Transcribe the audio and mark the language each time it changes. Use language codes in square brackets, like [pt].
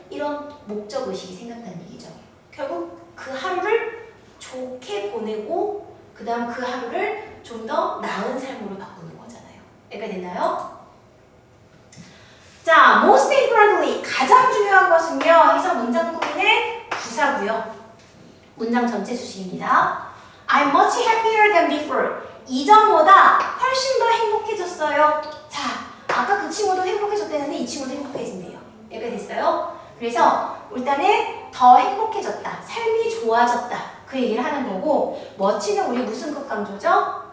[ko] 이런 목적 의식이 생겼다는 얘기죠. 결국 그 하루를 좋게 보내고 그 다음 그 하루를 좀 더 나은 삶으로 바꾸는 거잖아요. 이해가 되나요? 자, [en] most importantly, [ko] 가장 중요한 것은요. 해서 문장 꾸미는 부사고요. 문장 전체 주식입니다. [en] I'm much happier than before. [ko] 이전보다 훨씬 더 행복해졌어요. 자, 아까 그 친구도 행복해졌다는데 이 친구도 행복해진대요. 이해가 됐어요? 그래서 일단은 더 행복해졌다. 삶이 좋아졌다. 그 얘기를 하는 거고 much는 우리 무슨 급 강조죠?